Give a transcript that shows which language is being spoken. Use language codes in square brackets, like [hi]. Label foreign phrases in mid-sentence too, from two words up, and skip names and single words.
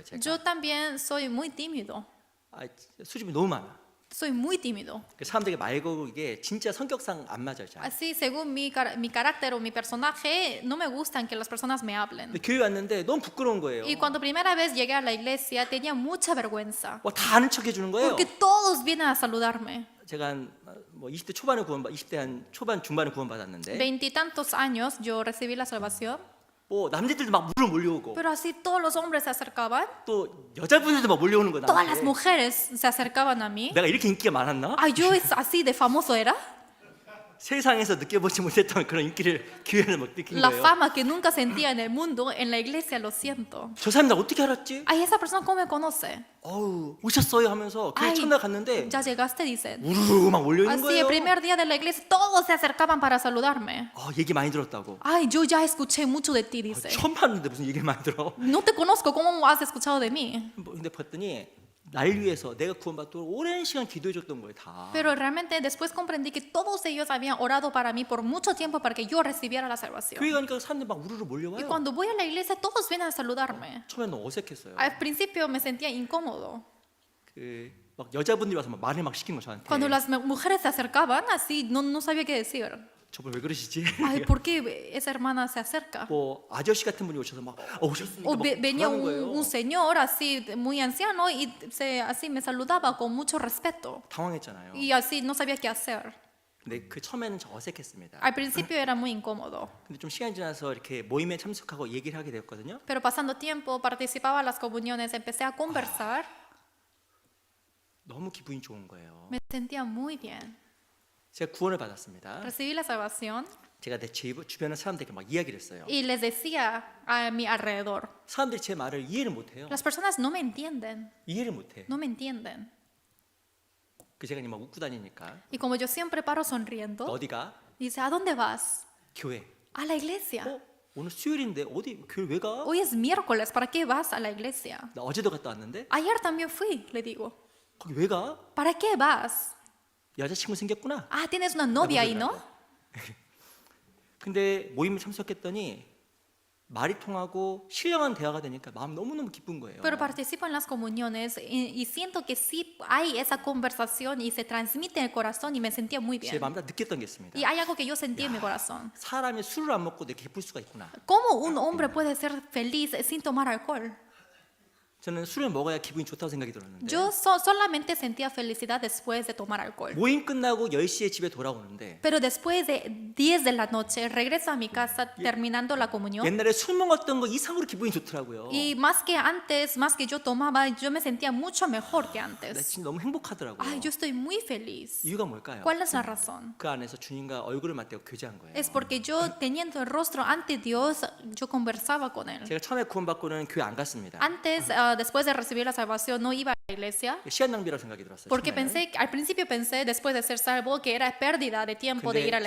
[ko] 제가. [es] Yo también soy muy tímido. [ko] 수줍음이 너무 많아. [es] Soy muy tímido. [ko] 사람들에게 말 걸고 이게 진짜 성격상 안 맞아요. 잘. [es] Así, según mi carácter o mi personaje, no me gustan que las personas me hablen. [ko] 근데 교회 왔는데 너무 부끄러운 거예요. [es] Y cuando primera vez llegué a la iglesia, tenía mucha vergüenza. [ko] 다 아는 척 해주는 거예요. [es] Porque todos vienen a saludarme. [ko] 제가 한 20대 초반에 20대 한 초반 중반에 구원받았는데 [es] Veintitantos años yo recibí la salvación. [ko] 남자들도 막 물을 몰려오고 [es] Pero así todos los hombres se acercaban. [ko] 또 여자분들도 막 몰려오는 거야. [es] Todas las [ko] 나한테. [es] mujeres se acercaban a mí. [ko] 내가 이렇게 인기가 많았나? [es] Ay, yo es así de famoso era. [ko] 세상에서 느껴보지 못했던 그런 인기를 교회는 못 느낀 [es] La [ko] 거예요. [es] fama que nunca sentía en el mundo, en la iglesia lo siento. [ko] 저 사람 나 어떻게 알았지? [es] Ay, esa persona cómo me conoce. [ko] 오셨어요 하면서 교회 [es] Ay, [ko] 첫날 갔는데 [es] ya llegaste, dicen. [ko] 우르르 막 몰려있는 [es] Así, el [ko] 거예요. [es] primer día de la iglesia, todos se acercaban para saludarme. [ko] 얘기 많이 들었다고. [es] Ay, yo ya escuché mucho de ti, dice. [ko] 처음 봤는데 무슨 얘기를 많이 들어. [es] No te conozco, ¿cómo has escuchado de mí? [ko] 근데 봤더니 날 위해서 내가 구원받도록 오랜 시간 기도해줬던 거예요 다. [es] Pero realmente después comprendí que todos ellos habían orado para mí por mucho tiempo para que yo recibiera la salvación. [ko] 교회 가니까 사람들 막 우르르 [es] Y [ko] 몰려와요. [es] cuando voy a la iglesia, todos vienen a saludarme. [ko] 처음엔 너무 어색했어요. [es] Al principio me sentía incómodo. [ko] 막 여자분들이 와서 막 말을 막 시키는 거 저한테. [es] Cuando las mujeres se acercaban, así no sabía qué decir. [ko] 저분 왜 그러시지? [es] Ay, ¿por qué esa hermana se acerca? [ko] 아저씨 같은 분이 오셔서 막 오셨으니까 [es] O [ko] 막 [es] venía [ko] 그러는 거예요. [es] un señor así muy anciano y así me saludaba con mucho respeto. [ko] 당황했잖아요. [es] Y así no sabía qué hacer. [ko] 근데 그 처음에는 저 어색했습니다. [es] Al principio era muy incómodo. [ko] 근데 좀 시간이 지나서 이렇게 모임에 참석하고 얘기를 하게 되었거든요. [es] Pero pasando tiempo, participaba en las comuniones, empecé a conversar. [ko] 너무 기분이 좋은 거예요. [es] Me sentía muy bien. [ko] 제가 구원을 받았습니다. [es] Recibí la salvación [ko] 제가 내 주변의 사람들에게 막 이야기를 했어요. [es] y les decía a mi alrededor. [ko] 사람들이 제 말을 이해를 못해요. [es] Las personas no me entienden. [ko] 이해를 못해. [es] No me entienden. [ko] 그 제가 막 웃고 다니니까 [es] Y como yo siempre paro sonriendo, [ko] 어디가? [es] dice, ¿a dónde vas? [ko] 교회. [es] A la iglesia. [ko] 오늘 수요일인데 어디 교회 왜 가? [es] Hoy es miércoles, ¿para qué vas a la iglesia? [ko] 나 어제도 갔다 왔는데 [es] Ayer también fui, le digo. [ko] 거기 왜 가? [es] ¿Para qué vas? [ko] 여자친구 생겼구나. [es] Ah, tienes una novia ahí, ¿no? [ko] 근데 모임에 참석했더니 말이 통하고 신령한 대화가 되니까 마음 너무너무 기쁜 거예요. [es] Pero participo en las comuniones y siento que sí hay esa conversación y se transmite en el corazón y me sentía muy [ko] 제 [es] bien. [ko] 마음에 다 느꼈던 게 있습니다. [es] Y hay algo que yo sentí en mi corazón. [ko] 사람이 술을 안 먹고 이렇게 기쁠 수가 있구나. [es] ¿Cómo un hombre puede ser feliz sin tomar alcohol? [ko] 저는 술을 먹어야 기분이 좋다고 생각이 들었는데 [es] Yo solamente sentía felicidad después de tomar alcohol. [ko] 모임 끝나고 10시에 집에 돌아오는데 [es] Pero después de 10 de la noche regreso a mi casa terminando la comunión. [ko] 옛날에 술 먹었던 거 이상으로 기분이 좋더라고요. [es] Y más que antes, más que yo tomaba, yo me sentía mucho mejor que [ko] 나 [es] antes. [ko] 진짜 너무 행복하더라고요. [es] Ay, yo estoy muy feliz. [ko] 이유가 뭘까요? [es] ¿Cuál es la razón? [ko] 그 안에서 주님과 얼굴을 맞대고 교제한 거예요. [es] Es porque yo teniendo el rostro ante Dios, yo conversaba con Él. [ko] 제가 처음에 구원받고는 교회 안 갔습니다. [es] Antes, después de recibir la salvación, no iba a la iglesia. [ko] 시간 낭비라고 생각이 들었어요. [es] Porque [ko] 처음에는. [es] al principio pensé, después de ser salvo, que era pérdida de tiempo de ir a la